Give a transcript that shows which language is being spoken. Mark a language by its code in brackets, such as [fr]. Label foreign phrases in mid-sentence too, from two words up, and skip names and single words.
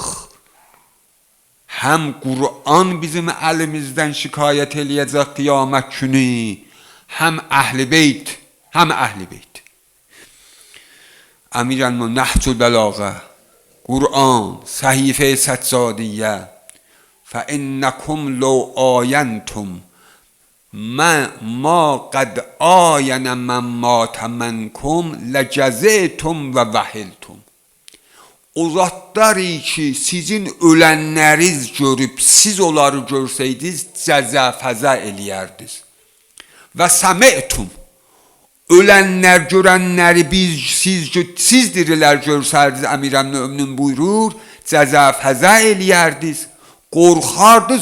[az] Həm Qur'an bizim əlimizdən şikayət eləyəcək qiyamət günü, həm Əhl-i Beyt. Əmirəl-mömin Nəhcül Bəlağə, Qur'an, səhifə-i səccadiyyə. [ar] فإنكم لو عاينتم. ما قد آین من مات منکم لجزیتم ووهلتم. [az] O zatları ki, sizin ölənləriz görüb, siz onları görsəydiniz, cəzə-fəzə eləyərdiniz. [ar] وسمعتم. [az] Ölənlər, görənləri siz dirilər görsəydiniz, Əmirəl-möminin buyurur, cəzə-fəzə eləyərdiniz, qorxardınız.